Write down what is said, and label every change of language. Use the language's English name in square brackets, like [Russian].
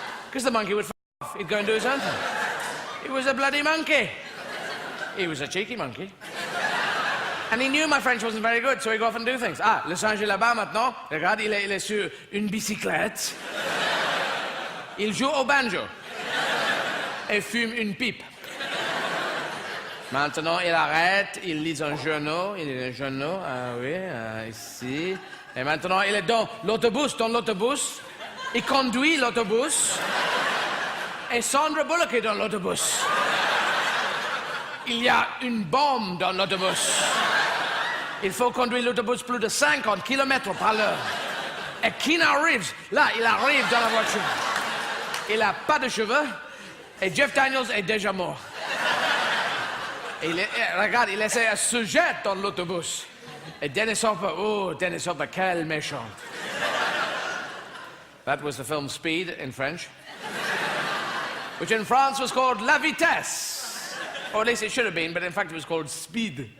[English] Because the monkey would off. He'd go and do his own thing. He was a bloody monkey. He was a cheeky monkey. And he knew my French wasn't very good, so he'd go off and do things. [French] Ah, le singe est là-bas maintenant. Regarde, il est sur une bicyclette. Il joue au banjo. Et fume une pipe. Maintenant, il arrête, il lit un journal. Il lit un journal, ah oui, ici. Et maintenant, il est dans l'autobus. Il conduit l'autobus. Et Sandra Bullock est dans l'autobus. Il y a une bombe dans l'autobus. Il faut conduire l'autobus plus de 50 km par l'heure. Et Keanu Reeves, là, il arrive dans la voiture. Il n'a pas de cheveux. Et Jeff Daniels est déjà mort. Et regarde, il essaie à se jeter dans l'autobus. Et Dennis Hopper, quel méchant. [English] That was the film Speed in French, which in France was called La Vitesse. Or at least it should have been, but in fact it was called Speed.